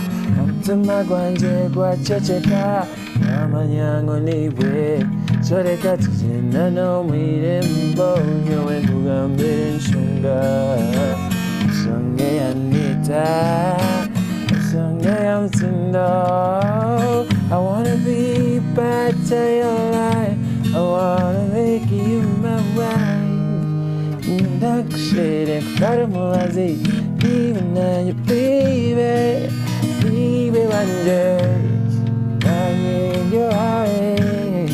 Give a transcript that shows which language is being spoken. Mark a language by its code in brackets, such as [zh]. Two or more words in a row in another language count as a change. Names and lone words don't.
[nyn] omutima gwanje gwaceceka namanyango niwe soreka tugenda n'omwirembo nyowe nkugambire ensonga ensonga yanita ensonga yamutindo. [en] I wanna be part of your life. I wanna make you my wife. [nyn] Nakushire karamulazi, [en] even now you baby, baby wonder. I need your eyes.